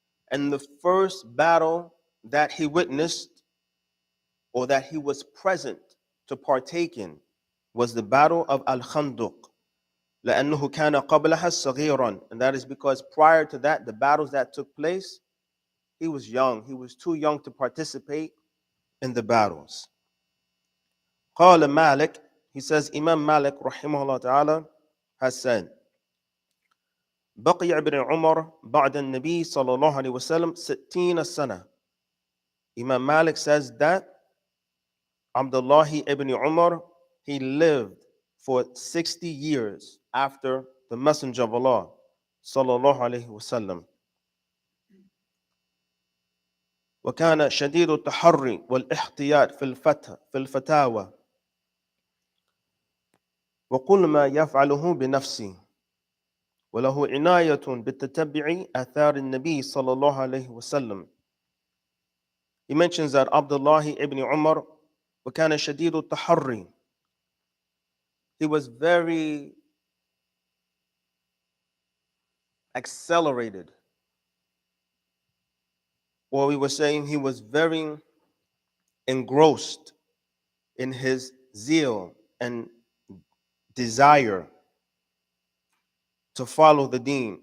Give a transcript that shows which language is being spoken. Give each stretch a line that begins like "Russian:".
English: And the first battle that he witnessed or that he was present to partake in was the battle of Al-Khandaq.
Arabic: لأنه كان قبلها صغيرا.
English: And that is because prior to that, the battles that took place, he was young. He was too young to participate in the battles.
Arabic: قال
English: Malik, he says, Imam Malik rahimahullah ta'ala has said,
Arabic: بقي ابن عمر بعد النبي صلى الله عليه وسلم 60 سنة.
English: Imam Malik says that Abdullah ibn Umar, he lived for 60 years after the Messenger of Allah sallallahu alayhi wasallam.
Arabic: وكان شديد التحري والاحتياط في الفتاوى وكل ما يفعله بنفسه وله عناية بالتتبع آثار النبي صلى الله عليه وسلم.
English: He mentions that Abdullah ibn Umar
Arabic: وكان شديد التحري.
English: He was very accelerated Well, we were saying he was very engrossed in his zeal and desire to follow the deen.